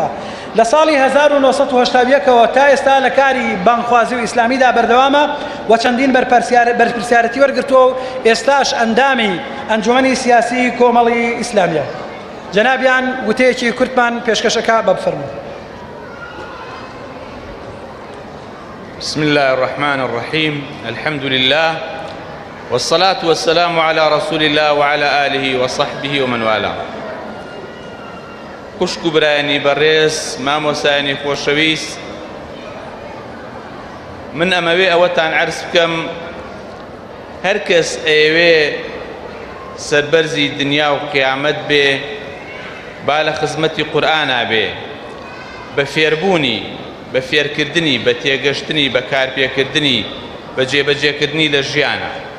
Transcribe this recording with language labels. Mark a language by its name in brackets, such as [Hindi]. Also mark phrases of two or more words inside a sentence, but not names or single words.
[Central Kurdish] لە ساڵی 1970ەوە تا ئێستا لە کاری بانخوازی و ئیسلامیدا بەردەوامە و چەندین بەرپرسیارەتی وەرگرتووە و ئێستاش ئەندامی ئەنجومەنی سیاسی کۆمەڵی ئیسلامیە. جەنابیان وتەیەکی کورتمان پێشکەشەکە بە بفەرموو. [Arabic] بسم الله الرحمن الرحيم، الحمد لله والصلاة والسلام على رسول الله وعلى آله وصحبه ومن والاه. [Central Kurdish] خوشکو برایانی بەڕێز، مامۆسایانی خۆشەویست، من ئەمەوێ ئەوەتان عەرز بکەم هەر کەس ئەیەوێ سەربەرزی دنیا و قیامەت بێ با لە خزمەتی قورئانا بێ، بە فێربوونی، بە فێرکردنی، بە تێگەشتنی، بە کارپێکردنی، بە جێبەجێکردنی لە ژیانە.